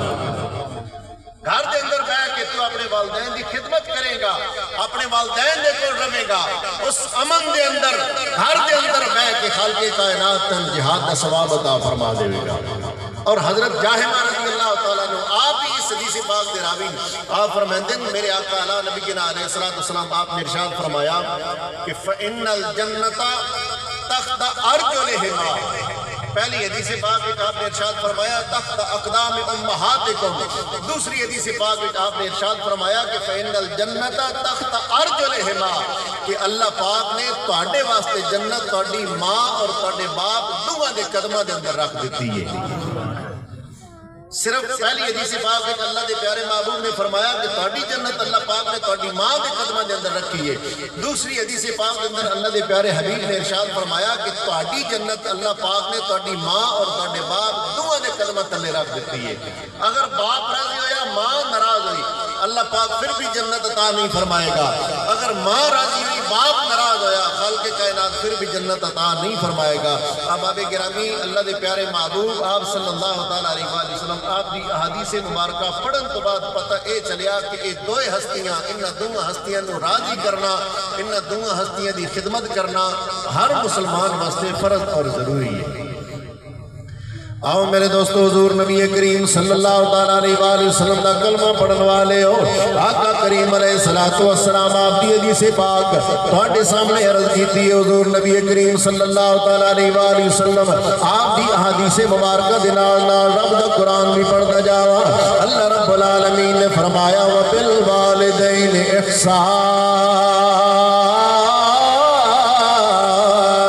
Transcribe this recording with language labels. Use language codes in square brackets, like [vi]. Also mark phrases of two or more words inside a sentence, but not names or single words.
[pa] گھر دے اندر بے کے تو اپنے والدین دی خدمت کرے گا، اپنے والدین دے کو رمے گا، اس امن دے اندر گھر دے اندر بے کے خالق کائنات تن جہاد دا ثواب عطا فرما دے گا۔ [ur] اور حضرت جاہمہ [ar] رضی اللہ تعالیٰ عنہ [ur] آپ ہی اس حدیث پاک دے راوی، آپ فرماتے ہیں میرے آقا علیہ نبینا علیہ السلام آپ نے ارشاد فرمایا کہ [ar] فَإِنَّ الْجَنَّةَ تَحْتَ أَرْجُلِهِمَا، [ur] پہلی حدیث پاک میں آپ نے ارشاد فرمایا [ar] تحت اقدام امہاتکم، [ur] دوسری حدیث پاک میں آپ نے ارشاد فرمایا کہ [ar] فَإِنَّ الْجَنَّةَ تَحْتَ أَرْجُلِهِمَا، [pa] کہ اللہ پاک نے تواڈے واسطے جنت تواڈی ماں اور تواڈے باپ دوواں دے قدماں دے اندر رکھ دیتی ہے۔ صرف پہلی حدیث پاک میں اللہ دے پیارے محبوب نے فرمایا کہ تواڈی جنت اللہ پاک نے تواڈی ماں دے قدماں دے اندر رکھی ہے۔ دوسری حدیث پاک کے اندر اللہ دے پیارے حبیب نے ارشاد فرمایا کہ تواڈی جنت اللہ پاک نے تواڈی ماں اور تواڈے باپ دوواں دے قدماں تلے رکھ دیتی ہے۔ اگر باپ راضی ہویا، ماں ناراض ہوئی، اللہ پاک پھر بھی جنت عطا نہیں فرمائے گا۔ اگر ماں راضی ہوئی، باپ ناراض ہویا، خالق کائنات پھر بھی جنت عطا نہیں فرمائے گا۔ احباب گرامی، اللہ دے پیارے محبوب آپ [ar] صلی اللہ تعالیٰ علیہ وآلہ وسلم [pa] آپ دی احادیث مبارکہ پڑھن تو بعد پتہ اے چلیا کہ اے دوئے ہستیاں، انہاں دوہاں ہستیاں نو راضی کرنا، انہاں دوہاں ہستیاں دی خدمت کرنا ہر مسلمان واسطے فرض اور ضروری ہے۔ آؤ میرے دوستو، حضور نبی کریم [ar] صلی اللہ تعالیٰ علیہ وآلہ وسلم [pa] دا کلمہ پڑھن والے ہو، آقا کریم علیہ السلام آپ دی حدیث پاک تواڈے سامنے عرض کیتی ہے۔ حضور نبی کریم [ar] صلی اللہ تعالیٰ علیہ وآلہ وسلم [pa] آپ دی احادیث مبارکہ دے نال نال رب دا قرآن بھی پڑھدا جاوا۔ اللہ رب العالمین نے فرمایا [ar] وَبِالْوَالِدَيْنِ إِحْسَانًا،